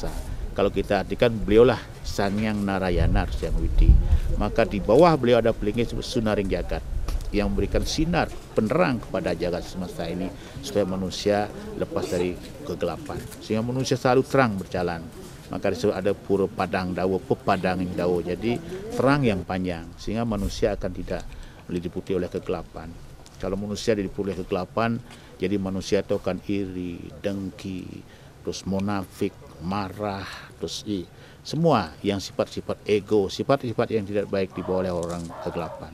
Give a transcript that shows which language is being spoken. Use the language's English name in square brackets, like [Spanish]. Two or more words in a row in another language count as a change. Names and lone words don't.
[Indonesian] Kalau kita artikan beliaulah Sang Yang Narayana yang widi. Maka di bawah beliau ada Plenggih Sunaring Jagat. yang memberikan sinar penerang kepada jagat semesta ini supaya manusia lepas dari kegelapan, sehingga manusia selalu terang berjalan. Maka disebut ada pura padang dawa, pepadang dawa. Jadi terang yang panjang sehingga manusia akan tidak diliputi oleh kegelapan. Kalau manusia diliputi oleh kegelapan, jadi manusia itu akan iri, dengki, terus munafik, marah, terus semua yang sifat-sifat ego, sifat-sifat yang tidak baik dibawa oleh orang kegelapan.